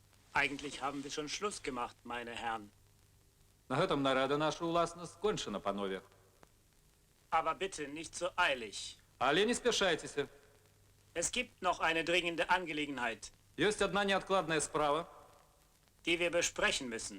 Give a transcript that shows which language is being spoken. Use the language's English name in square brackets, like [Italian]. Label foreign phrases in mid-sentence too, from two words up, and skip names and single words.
[German] Eigentlich haben wir schon Schluss gemacht, meine Herren. [Belarusian] На гэтым нарада наша ўласна скончана, панове. [German] Aber bitte nicht so eilig. [Belarusian] Але не спяшайцеся. [German] Es gibt noch eine dringende Angelegenheit, [Belarusian] Ёсць адна неадкладная справа, [German] die wir besprechen müssen.